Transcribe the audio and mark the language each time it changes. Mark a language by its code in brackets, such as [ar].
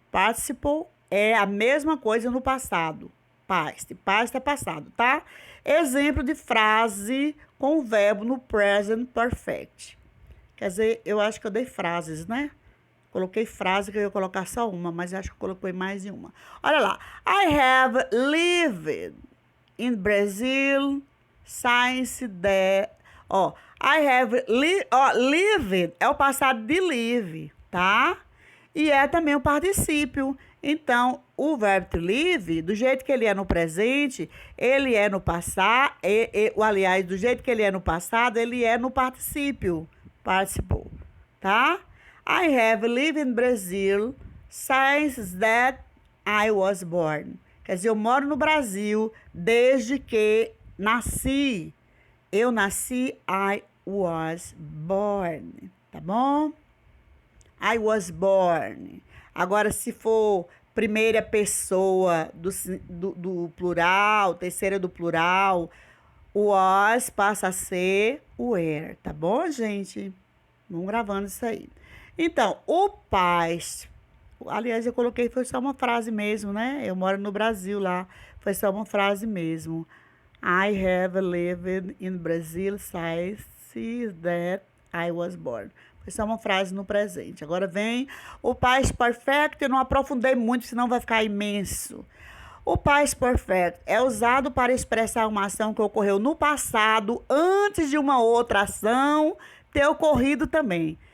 [pt] Participle é a mesma coisa no passado. Past é passado, tá? Exemplo de frase com o verbo no present perfect. Quer dizer, eu acho que eu dei frases, né? Coloquei frase que eu ia colocar só uma, mas acho que coloquei mais de uma. Olha lá. [en] I have lived in Brazil since the... [pt] Ó, I have lived é o passado de live, tá? E é também o particípio. Então, o verbo to live, do jeito que ele é no presente, ele é no passado, aliás, do jeito que ele é no passado, ele é no particípio, participle, tá? [en] I have lived in Brazil since that I was born. [pt] Quer dizer, eu moro no Brasil desde que nasci. Eu nasci, I was born. Tá bom? I was born. Agora, se for primeira pessoa do plural, terceira do plural, o was passa a ser o were. Tá bom, gente? Vamos gravando isso aí. Então, o past, aliás, eu coloquei, foi só uma frase mesmo, né? Eu moro no Brasil lá, foi só uma frase mesmo. [en] I have lived in Brazil since that I was born. [pt] Foi só uma frase no presente. Agora vem o past perfect, eu não aprofundei muito, senão vai ficar imenso. O past perfect é usado para expressar uma ação que ocorreu no passado, antes de uma outra ação ter ocorrido também.